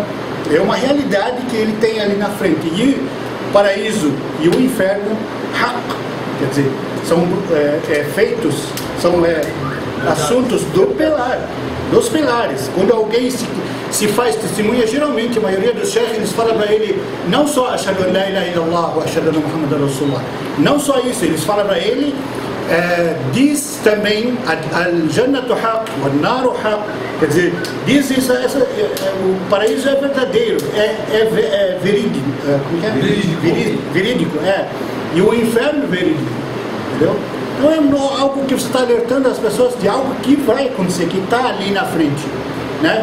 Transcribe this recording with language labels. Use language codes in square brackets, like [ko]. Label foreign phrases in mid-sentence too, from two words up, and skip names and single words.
[pt] É uma realidade que ele tem ali na frente. E o paraíso e o inferno, quer dizer, são feitos, são assuntos dos pilares. Quando alguém se faz testemunha, geralmente a maioria dos sheikhs, eles falam para ele não só [ar] أشهد أن لا إله إلا الله وأشهد أن محمدا رسول الله, [pt] não só isso, eles falam para ele, diz também [ar] الجنة حق والنار حق, [pt] quer dizer, diz isso, o paraíso é verdadeiro, é verídico, verídico, e o inferno é verídico, entendeu? Não é algo que você está alertando as pessoas de algo que vai acontecer, que está ali na frente, né?